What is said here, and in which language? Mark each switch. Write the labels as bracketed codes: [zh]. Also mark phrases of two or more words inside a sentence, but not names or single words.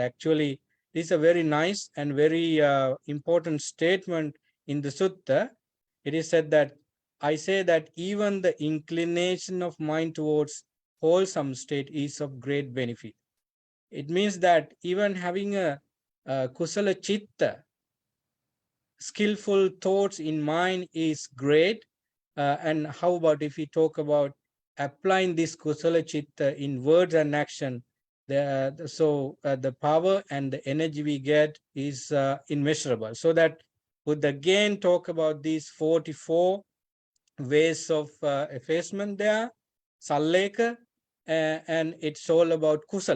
[en] Actually, this is a very nice and very important statement in the sutta. It is said that I say that even the inclination of mind towards wholesome state is of great benefit. It means that even having a [pi] kusala chitta, [en] skillful thoughts in mind, is great. And how about if we talk about applying this [pi] kusala chitta [en] in words and action? The power and the energy we get is immeasurable. So that would again talk about these 44 ways of effacement there, Sallekha, and it's all about kusala.